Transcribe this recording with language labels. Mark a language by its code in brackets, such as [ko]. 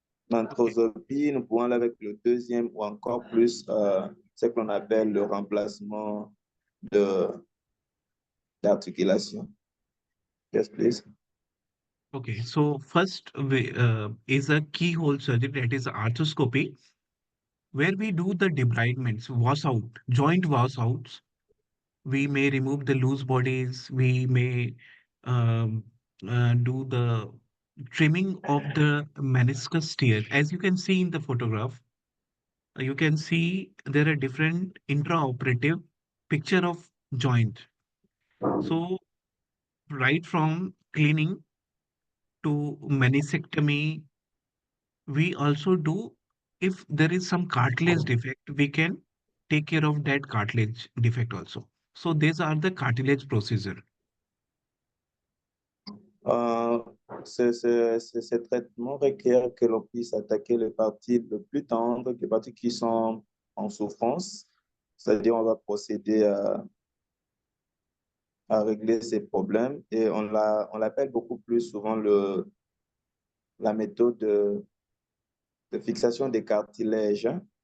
[fr] l'anthroscopie, nous pouvons aller avec le deuxième ou encore plus ce qu'on appelle le remplacement de d'articulation. [en] Yes, please. Okay, so first is a keyhole surgery, that is arthroscopy, where we do the debridements, wash out, joint wash outs. We may remove the loose bodies. We may um, do the trimming of the meniscus tear. As you can see in the photograph, you can see there are different intraoperative picture of joint. So right from cleaning to meniscectomy, we also do, if there is some cartilage defect, we can take care of that cartilage defect also. So these are the cartilage procedure. [fr] Euh, ce traitement requiert que l'on puisse attaquer les parties les plus tendres, les parties qui sont en souffrance. C'est-à-dire, on va procéder à régler ces problèmes et on l'appelle beaucoup plus souvent la méthode de fixation des cartilages. Hein.